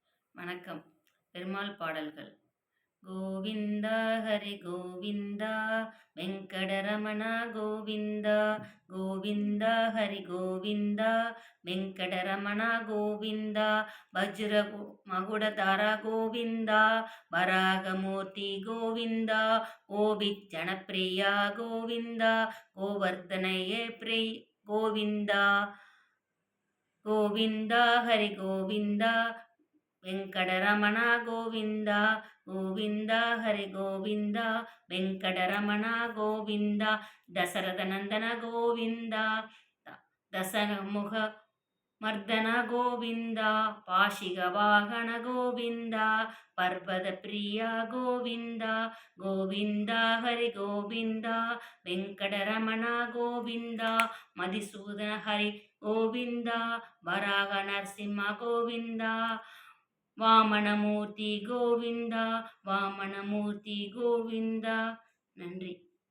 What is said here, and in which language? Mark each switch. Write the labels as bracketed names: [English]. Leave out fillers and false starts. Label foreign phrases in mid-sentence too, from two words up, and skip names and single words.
[Tamil] வணக்கம். பெருமாள் பாடல்கள். கோவிந்தா ஹரி கோவிந்தா வெங்கடரமண கோவிந்தா கோவிந்தா ஹரி கோவிந்தா வெங்கடரமண கோவிந்தா வஜ்ர மகுடதார கோவிந்தா வராகமூர்த்தி கோவிந்தா ஓபித் ஜனப்பிரியா கோவிந்தா கோவர்த்தனயே கோவிந்தா கோவிந்தா ஹரி கோவிந்தா వెంకటరమణ [Telugu] గోవింద గోవింద హరి గోవింద వెంకటరమణ గోవింద దశరథ నందన గోవింద దశముఖ మర్దన గోవింద పాశిక వాహన గోవింద పర్వత ప్రియ గోవింద గోవింద హరి గోవింద వెంకటరమణ గోవింద మధుసూదన హరి గోవింద వరాగ నరసింహ గోవింద [Tamil] வாமனமூர்த்தி கோவிந்தா வாமனமூர்த்தி கோவிந்தா. நன்றி.